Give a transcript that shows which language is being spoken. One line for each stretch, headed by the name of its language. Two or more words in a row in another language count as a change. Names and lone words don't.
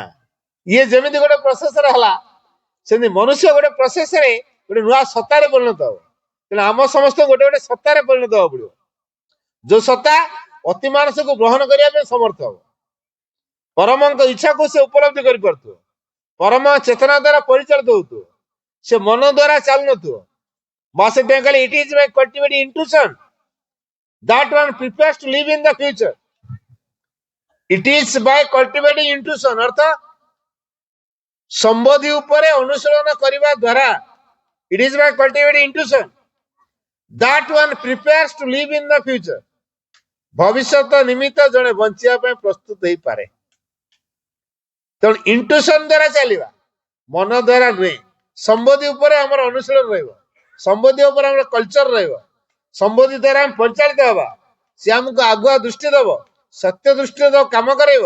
Odia: ଇଏ ଯେମିତି ଗୋଟେ ପ୍ରୋସେସରେ ହେଲା, ସେମିତି ମନୁଷ୍ୟ ଗୋଟେ ପ୍ରୋସେସରେ ଗୋଟେ ନୂଆ ସତ୍ତାରେ ପରିଣତ ହବ। ତେଣୁ ଆମ ସମସ୍ତଙ୍କୁ ଗୋଟେ ଗୋଟେ ସତ୍ତାରେ ପରିଣତ ହବାକୁ ପଡିବ, ଯୋଉ ସତ୍ତା ଅତି ମାନସକୁ ଗ୍ରହଣ କରିବା ପାଇଁ ସମର୍ଥ ହବ, ପରମଙ୍କ ଇଚ୍ଛାକୁ ସେ ଉପଲବ୍ଧି କରିପାରୁଥିବ, ପରମ ଚେତନା ଦ୍ୱାରା ପରିଚାଳିତ ହଉଥିବ, ସେ ମନ ଦ୍ୱାରା ଚାଲୁନଥିବ।
English: It is by cultivating intuition that one prepares to live in the future. It is by cultivating intuition,
Odia: ଅର୍ଥ ସମ୍ବୋଧି ଉପରେ ଅନୁଶୀଳନ କରିବା ଦ୍ୱାରା,
English: it is by cultivating intuition that one prepares to live in the future.
Odia: ଭବିଷ୍ୟତ ନିମିତ୍ତ ଜଣେ ବଞ୍ଚିବା ପାଇଁ ପ୍ରସ୍ତୁତ ହେଇପାରେ। ତେଣୁ ଇଣ୍ଟୁସନ ଦ୍ୱାରା ଚାଲିବା, ମନ ଦ୍ୱାରା ନୁହେଁ। ସମ୍ବୋଧି ଉପରେ ଆମର ଅନୁଶୀଳନ ରହିବ, ସମ୍ବୋଧି ଉପରେ ଆମର କଲଚର ରହିବ, ସମ୍ବୋଧି ଦ୍ୱାରା ଆମେ ପରିଚାଳିତ ହବା। ସେ ଆମକୁ ଆଗୁଆ ଦୃଷ୍ଟି ଦବ, ସତ୍ୟ ଦୃଷ୍ଟିରେ କାମ କରାଇବ।